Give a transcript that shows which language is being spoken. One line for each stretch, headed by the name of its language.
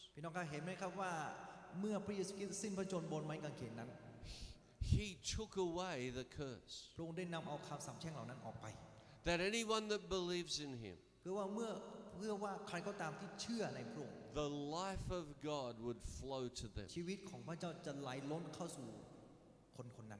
Thai: พี่น้องก็เห็นไหมครับว่าเมื่อพระเยซูคริสต์สิ้นพระชนม์บนไม้กางเขนนั้น
English: He took away the curse.
Thai: พระองค์ได้นำเอาคำสาปแช่งเหล่านั้นออกไป
English: That anyone that believes in Him,
Thai: เพื่อว่าใครก็ตามที่เชื่อในพระองค์
English: the life of God would flow to them.
Thai: ชีวิตของพระเจ้าจะไหลล้นเข้าสู่คนนั้น